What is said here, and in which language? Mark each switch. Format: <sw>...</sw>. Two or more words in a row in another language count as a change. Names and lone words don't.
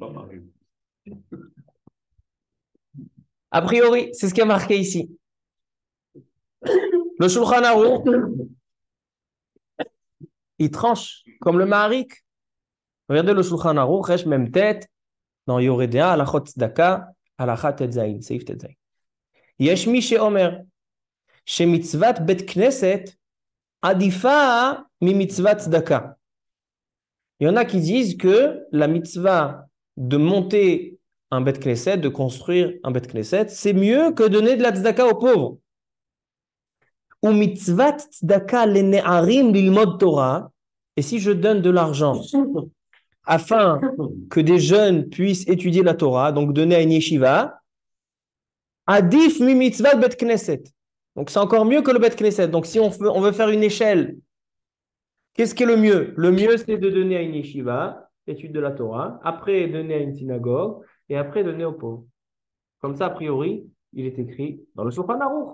<fr>On n'est pas Maharik. A priori, c'est ce qui est marqué ici. Le Shulchan Aruch, il tranche comme le Maharik. Regardez le Shulchan Aruch,</fr> <he>ריש מם טית,</he> <fr>dans Yoredea,</fr> <he>הלכות צדקה, הלכה ט"ז, סעיף ט"ז. יש מי שאומר, שמצוות בית כנסת, עדיפה ממצוות צדקה.</he> <fr>Il y en a qui disent que la mitzvah de monter un</fr> <he>בית כנסת,</he> <fr>de construire un</fr> <he>בית כנסת,</he> <fr>c'est mieux que donner de la tzedaka aux pauvres.</fr> <he>או מצוות צדקה לנערים ללמוד תורה,</he> <fr>et si je donne de l'argent afin que des jeunes puissent étudier la Torah, donc donner à une yeshiva,</fr> <he>עדיף ממצוות בית כנסת.</he> <fr>Donc c'est encore mieux que le</fr> <he>בית כנסת.</he> <fr>Donc si on veut faire une échelle, qu'est-ce qui est le mieux? Le mieux, c'est de donner à une yeshiva, étude de la Torah, après donner à une synagogue, et après donner aux pauvres. Comme ça, a priori, il est écrit dans le Shulchan Aruch.</fr>